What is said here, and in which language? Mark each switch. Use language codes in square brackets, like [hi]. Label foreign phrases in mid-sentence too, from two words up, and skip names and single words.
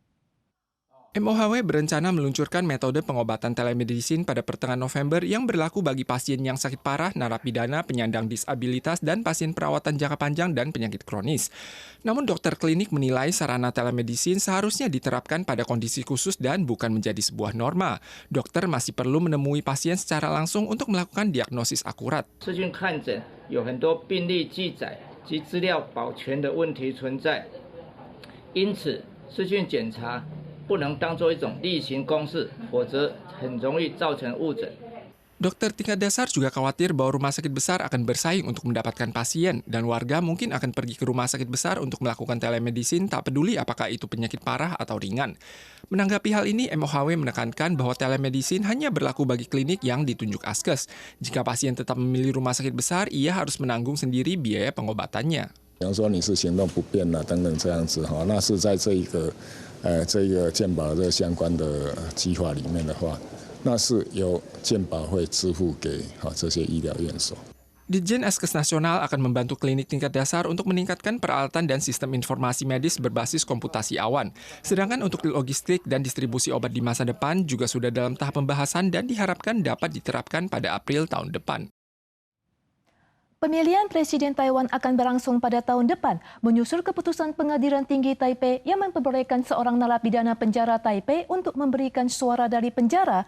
[id] MOHW berencana meluncurkan metode pengobatan telemedicine pada pertengahan November yang berlaku bagi pasien yang sakit parah, narapidana, penyandang disabilitas, dan pasien perawatan jangka panjang dan penyakit kronis. Namun dokter klinik menilai sarana telemedicine seharusnya diterapkan pada kondisi khusus dan bukan menjadi sebuah norma. Dokter masih perlu menemui pasien secara langsung untuk melakukan diagnosis akurat. [zh] 视讯看诊有很多病例记载及资料保全的问题存在，因此视讯检查 不能当作一种例行公事，否则很容易造成误诊。 [id] Dokter tingkat dasar juga khawatir bahwa rumah sakit besar akan bersaing untuk mendapatkan pasien dan warga mungkin akan pergi ke rumah sakit besar untuk melakukan telemedicine tak peduli apakah itu penyakit parah atau ringan. Menanggapi hal ini, MOHW menekankan bahwa telemedicine hanya berlaku bagi klinik yang ditunjuk ASKES. Jika pasien tetap memilih rumah sakit besar, ia harus menanggung sendiri biaya pengobatannya. [zh] 比方说你是行动不便啊等等这样子哈，那是在这个健保的相关的计划里面的话，那是由健保会支付给这些医疗院所。 [id] Ditjen ASKES Nasional akan membantu klinik tingkat dasar untuk meningkatkan peralatan dan sistem informasi medis berbasis komputasi awan. Sedangkan untuk logistik dan distribusi obat di masa depan juga sudah dalam tahap pembahasan dan diharapkan dapat diterapkan pada April tahun depan. Pemilihan Presiden Taiwan akan berlangsung pada tahun depan, menyusul keputusan Pengadilan Tinggi Taipei yang memperbolehkan seorang narapidana penjara Taipei untuk memberikan suara dari penjara.